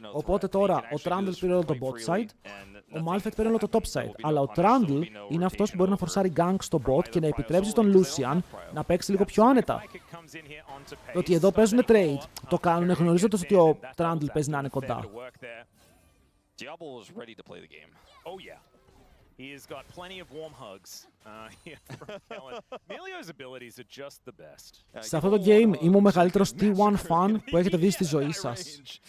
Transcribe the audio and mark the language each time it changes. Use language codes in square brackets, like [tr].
[el] Οπότε τώρα ο Trundle πήρε όλο το bot side, ο Malphite πήρε όλο το top side. Αλλά ο Trundle είναι αυτός που μπορεί να φορσάρει gank στο bot και να επιτρέψει στον Lucian να παίξει λίγο πιο άνετα. Το ότι εδώ παίζουν trade, το κάνουν γνωρίζοντας ότι ο Trundle παίζει να είναι κοντά. [en] Diablo was ready to play the game. Oh yeah. He has got plenty of warm hugs from Kellen. Melio's abilities are just the best. [el] Σε αυτό το game είμαι ο μεγαλύτερος T1 fan που έχετε δει στη ζωή σας.